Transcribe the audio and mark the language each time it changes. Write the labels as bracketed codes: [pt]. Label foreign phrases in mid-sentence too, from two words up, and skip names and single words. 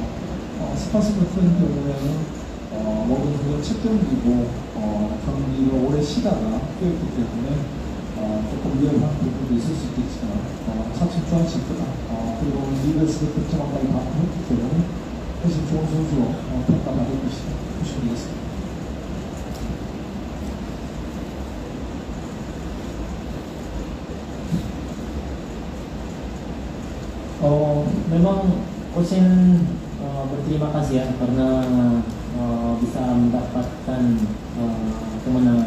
[ko] 스파스 같은 경우에는 모든 그런 첫 경기고 경기를 오래 쉬다가 뛰었기 때문에 조금 위험한 부분도 있을 수 있겠지만 차츰 좋아질 거다. 그리고 리그에서 득점왕까지 반복했기 때문에 훨씬 좋은 선수로 평가받을 것이다. 보시면 되겠습니다. [id] Memang Coach berterima kasih ya karena bisa mendapatkan kemenangan.